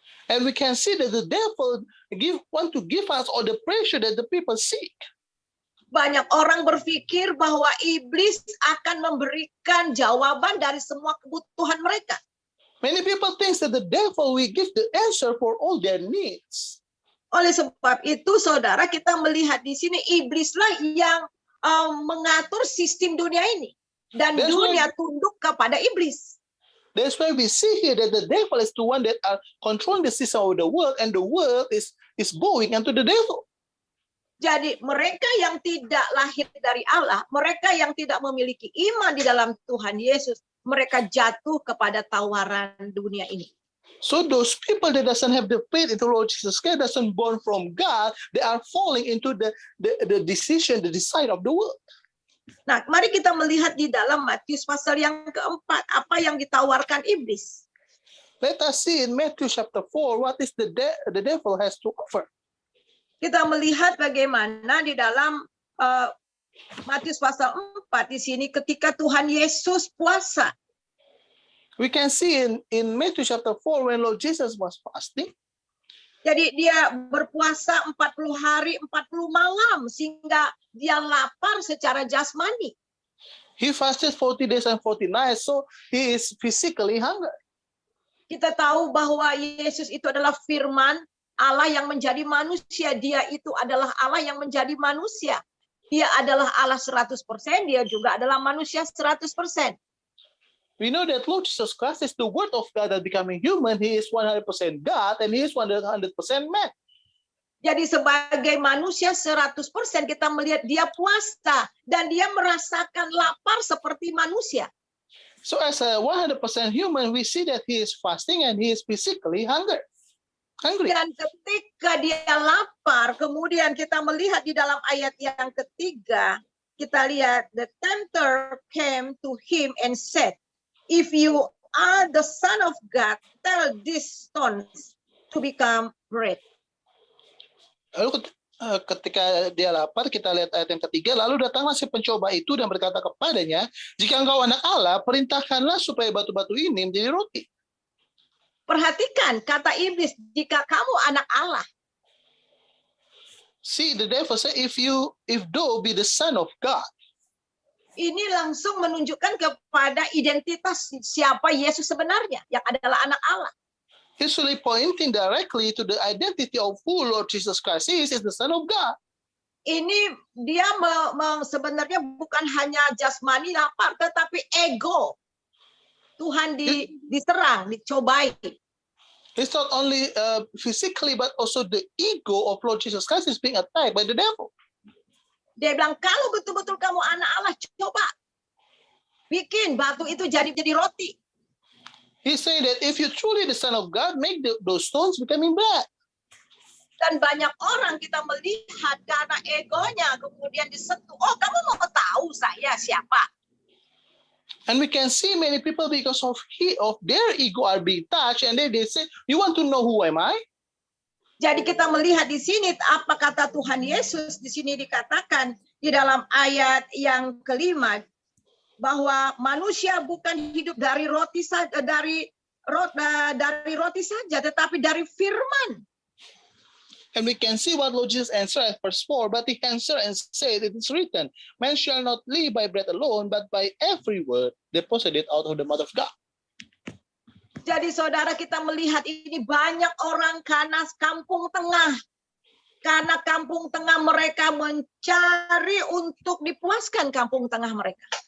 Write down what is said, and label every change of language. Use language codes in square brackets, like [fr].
[en] And we can see that the devil want to give us all the pressure that the people seek. [id] Banyak orang berpikir bahwa iblis akan memberikan jawaban dari semua kebutuhan mereka. [en] Many people think that the devil will give the answer for all their needs. [id] Oleh sebab itu, saudara, kita melihat di sini iblislah yang mengatur sistem dunia ini. Dan dunia tunduk kepada iblis. [en] That's why we see here that the devil is the one that are controlling the system of the world, and the world is bowing unto the devil. [id] Jadi mereka yang tidak lahir dari Allah, mereka yang tidak memiliki iman di dalam Tuhan Yesus, mereka jatuh kepada tawaran dunia ini. [en] So those people that doesn't have the faith in the Lord Jesus Christ, doesn't born from God, they are falling into the decision, the desire of the world. [id] Nah, mari kita melihat di dalam Matius pasal yang keempat, apa yang ditawarkan iblis. [en] Let us see in Matthew chapter 4, what is the devil has to offer. [id] Kita melihat bagaimana di dalam Matius pasal 4 di sini ketika Tuhan Yesus puasa. [en] We can see in Matthew chapter 4 when Lord Jesus was fasting. [id] Jadi dia berpuasa 40 hari, 40 malam sehingga dia lapar secara jasmani. [en] He fasted 40 days and 40 nights, so he is physically hungry. [id] Kita tahu bahwa Yesus itu adalah firman Allah yang menjadi manusia. Dia itu adalah Allah yang menjadi manusia. Dia adalah Allah 100%, dia juga adalah manusia 100%. [en] We know that Lord Jesus Christ is the Word of God that becoming human. He is 100% God and He is 100% man. [id] Jadi sebagai manusia 100% kita melihat dia puasa dan dia merasakan lapar seperti manusia. [en] So as a 100% human, we see that He is fasting and He is physically hungry. [id] Dan ketika dia lapar, kemudian kita melihat di dalam ayat yang ketiga, kita lihat [en] the tempter came to him and said, "If you are the Son of God, tell these stones to become bread." [id] Lalu ketika dia lapar, kita lihat ayat yang ketiga, lalu datanglah si pencoba itu dan berkata kepadanya, "Jika engkau anak Allah, perintahkanlah supaya batu-batu ini menjadi roti." Perhatikan kata iblis, jika kamu anak Allah. [en] See, the devil say, if thou be the Son of God. [id] Ini langsung menunjukkan kepada identitas siapa Yesus sebenarnya, yang adalah anak Allah. [en] He's really pointing directly to the identity of who Lord Jesus Christ is the Son of God. [id] Ini dia sebenarnya bukan hanya jasmani lapar, tetapi ego. Tuhan diserang, dicobai. [en] It's not only physically, but also the ego of Lord Jesus Christ is being attacked by the devil. [id] Dia bilang, kalau betul-betul kamu anak Allah, coba bikin batu itu jadi roti. [en] He's saying that if you're truly the Son of God, make those stones becoming bread. [id] Dan banyak orang kita melihat karena egonya kemudian disentuh. Oh, kamu mau tahu saya siapa? [en] And we can see many people because of their ego are being touched, and they say, "You want to know who am I?" [id] Jadi kita melihat di sini apa kata Tuhan Yesus di sini dikatakan di dalam ayat yang kelima bahwa manusia bukan hidup dari roti saja, dari roti saja, tetapi dari firman. [en] And we can see what Lord Jesus answered at verse 4, but he answered and said, it is written, man shall not live by bread alone, but by every word deposited out of the mouth of God. [id] Jadi saudara, kita melihat ini banyak orang karena kampung tengah. Karena kampung tengah mereka mencari untuk dipuaskan kampung tengah mereka.